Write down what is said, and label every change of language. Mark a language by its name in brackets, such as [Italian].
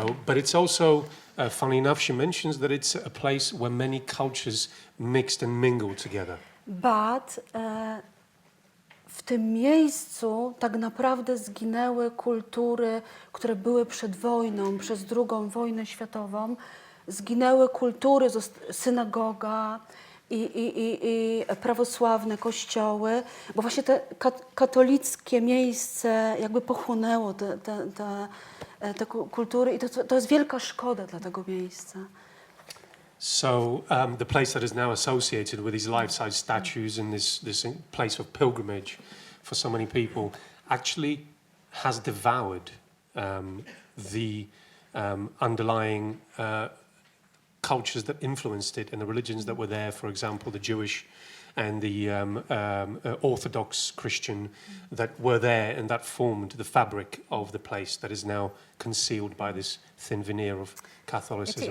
[English] But it's also, funny enough, she mentions that it's a place where many cultures mixed and mingled together. But [Polish] w tym miejscu tak naprawdę zginęły kultury, które były przed wojną, przez II wojnę światową. Zginęły kultury, synagoga i prawosławne kościoły, bo właśnie te katolickie miejsce jakby pochłonęło te kultury i to jest wielka szkoda dla tego miejsca. [English] So the place that is now associated with these life-size statues and this place of pilgrimage for so many people actually has devoured the underlying cultures that influenced it and the religions that were there, for example, the Jewish and the Orthodox Christian that were there and that formed the fabric of the place that is now concealed by this thin veneer of Catholicism.